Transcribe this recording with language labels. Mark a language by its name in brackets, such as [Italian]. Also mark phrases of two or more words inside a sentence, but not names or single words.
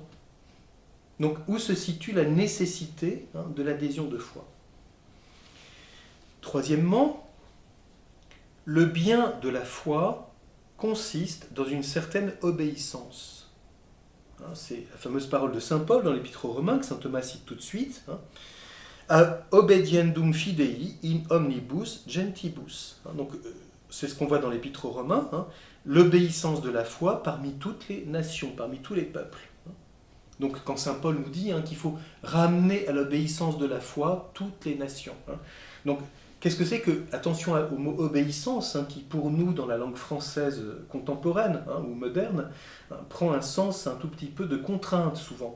[French] Donc où se situe la nécessité de l'adhésion de foi? Troisièmement, le bien de la foi consiste dans une certaine obéissance. C'est la fameuse parole de saint Paul dans l'Épître aux Romains que saint Thomas cite tout de suite. [Latin] A obediendum fidei in omnibus gentibus. [French] Donc, c'est ce qu'on voit dans l'Épître aux Romains, l'obéissance de la foi parmi toutes les nations, parmi tous les peuples. Donc, quand saint Paul nous dit qu'il faut ramener à l'obéissance de la foi toutes les nations. Donc, qu'est-ce que c'est que, attention au mot obéissance, qui pour nous, dans la langue française contemporaine ou moderne, prend un sens un tout petit peu de contrainte souvent.